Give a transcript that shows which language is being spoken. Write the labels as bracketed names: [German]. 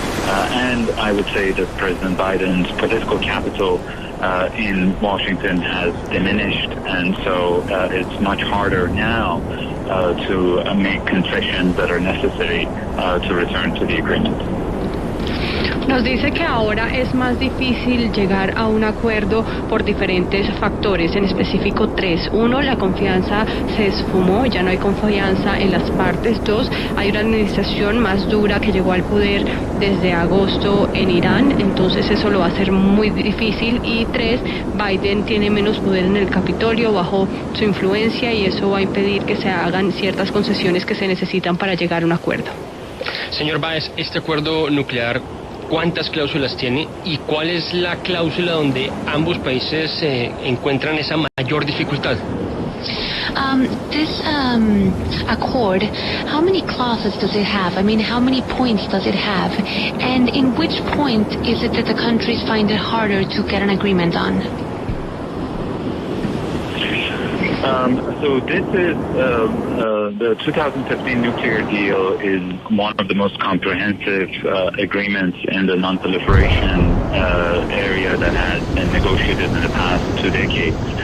[English] And I would say that President Biden's political capital in Washington has diminished, and so it's much harder now to make concessions that are necessary to return to the agreement. [Spanish] Nos dice que ahora es más difícil llegar a un acuerdo por diferentes factores, en específico tres. Uno, la confianza se esfumó, ya no hay confianza en las partes. Dos, hay una administración más dura que llegó al poder desde agosto en Irán, entonces eso lo va a hacer muy difícil. Y tres, Biden tiene menos poder en el Capitolio, bajó su influencia y eso va a impedir que se hagan ciertas concesiones que se necesitan para llegar a un acuerdo. Señor Vaez, este acuerdo nuclear, ¿cuántas cláusulas tiene y cuál es la cláusula donde ambos países encuentran esa mayor dificultad? [English] This accord, how many clauses does it have? I mean, how many points does it have? And in which point is it that the countries find it harder to get an agreement on? So this is the 2015 nuclear deal is one of the most comprehensive agreements in the non-proliferation area that has been negotiated in the past 2 decades.